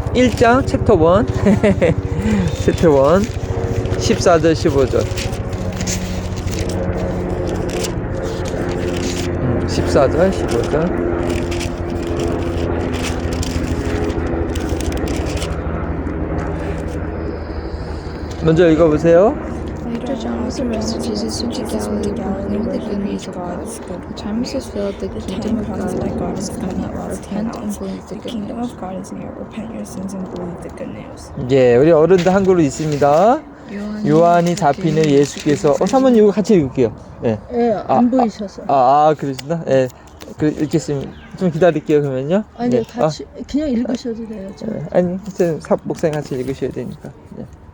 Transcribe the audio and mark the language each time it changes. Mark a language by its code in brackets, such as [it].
[ko] 1장 챕터 1 챕터 1 14절 15절 14절 15절 먼저 읽어보세요. [en] Later, John was arrested. Jesus went to Galilee, where he preached God's good. The time was fulfilled. The kingdom of God is coming at last. Repent and believe the kingdom of God is near. Repent your sins and believe the good news. [ko] 예, 우리 어른들 한글로 있습니다. 요한이 잡히는 예수께서 사모님 이거 같이 읽을게요. 예, 안 보이셔서. 그러시나? 예, 그 읽겠습니다. 좀 기다릴게요 그러면요. 아니요, 네. 같이 그냥 읽으셔도 돼요. 아니, 목사님 같이 읽으셔야 되니까. 예.